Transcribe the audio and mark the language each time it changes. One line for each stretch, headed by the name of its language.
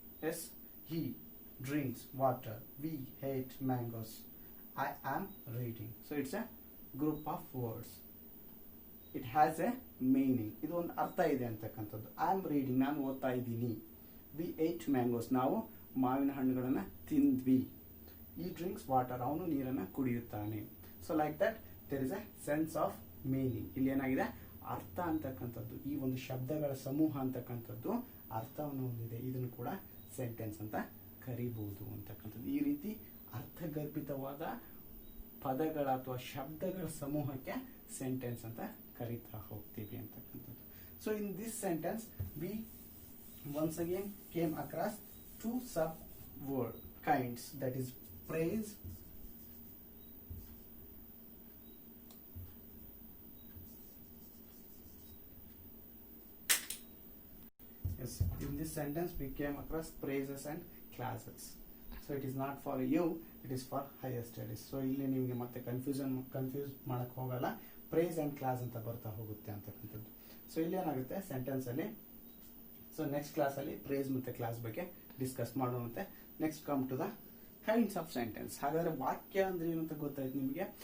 English: Yes, he drinks water, we ate mangoes, I am reading. So it's a group of words. It has a meaning.
Kannada: ಇದು ಒಂದು ಅರ್ಥ ಇದೆ ಅಂತಕ್ಕಂಥದ್ದು.
English: I am reading,
Kannada: ನಾನು ಓದ್ತಾ ಇದ್ದೀನಿ.
English: We ate mangoes,
Kannada: ನಾವು ಮಾವಿನ ಹಣ್ಣುಗಳನ್ನ ತಿಂದ್ವಿ.
English: He drinks water,
Kannada: ಅವನು ನೀರನ್ನ ಕುಡಿಯುತ್ತಾನೆ.
English: So like that there is a sense of meaning.
Kannada: ಇಲ್ಲಿ ಏನಾಗಿದೆ, ಅರ್ಥ ಅಂತಕ್ಕಂಥದ್ದು, ಈ ಒಂದು ಶಬ್ದಗಳ ಸಮೂಹ ಅಂತಕ್ಕಂಥದ್ದು ಅರ್ಥವನ್ನು ಹೊಂದಿದೆ, ಇದನ್ನು ಕೂಡ ಸೆಂಟೆನ್ಸ್ ಅಂತ ಕರಿಬಹುದು ಅಂತಕ್ಕಂಥದ್ದು. ಈ ರೀತಿ ಅರ್ಥಗರ್ಭಿತವಾದ ಪದಗಳ ಅಥವಾ ಶಬ್ದಗಳ ಸಮೂಹಕ್ಕೆ ಸೆಂಟೆನ್ಸ್ ಅಂತ ಕರಿತಾ ಹೋಗ್ತೀವಿ ಅಂತಕ್ಕಂಥದ್ದು.
English: So in this sentence we once again came across two sub word kinds, that is praise yes, in this sentence we came across praises and classes. So it is not for you, it is for higher studies.
Kannada: So ಇಲ್ಲಿ ನಿಮಗೆ ಮತ್ತೆ confuse ಮಾಡಕ್ ಹೋಗಲ್ಲ, praise and class ಅಂತ ಬರ್ತಾ ಹೋಗುತ್ತೆ ಅಂತಕ್ಕಂಥದ್ದು. So ಇಲ್ಲಿ ಏನಾಗುತ್ತೆ ಸೆಂಟೆನ್ಸ್ ಅಲ್ಲಿ, ಸೊ ನೆಕ್ಸ್ಟ್ ಕ್ಲಾಸ್ ಅಲ್ಲಿ ಪ್ರೇಸ್ ಮತ್ತೆ ಕ್ಲಾಸ್ ಬಗ್ಗೆ discuss ಮಾಡೋಣಂತೆ.
English: Next come to the kinds of sentence.
Kannada: ಹಾಗಾದ್ರೆ ವಾಕ್ಯ ಅಂದ್ರೆ ಏನು ಅಂತ ಗೊತ್ತಾಯ್ತು ನಿಮಗೆ.